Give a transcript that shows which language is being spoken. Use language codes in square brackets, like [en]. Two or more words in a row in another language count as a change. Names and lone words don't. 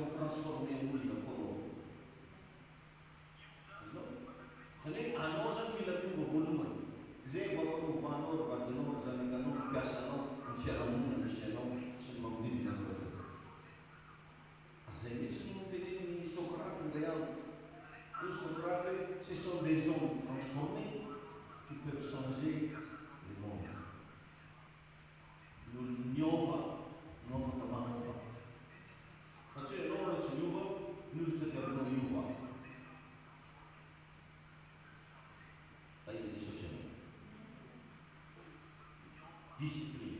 [mg] transformer olona koa anao. Zany hoe anao zany mila miova voalohany. Zay vao fanovànao ry vadinao ry zanakanao ry mpiasanao ny fiarahamonina misy anao sy ny manodidina anao rehetra. Zay mihitsy no tenen'ny Socrate indray andro. Io Socrate hoe [fr] ce sont des hommes transformés qui peuvent changer le monde. [mg] Miova no afaka manova. Fa tsy hoe anao raha tsy miova, ny olo tadiavinao hiova. Taia Jesosy anao. Discipline.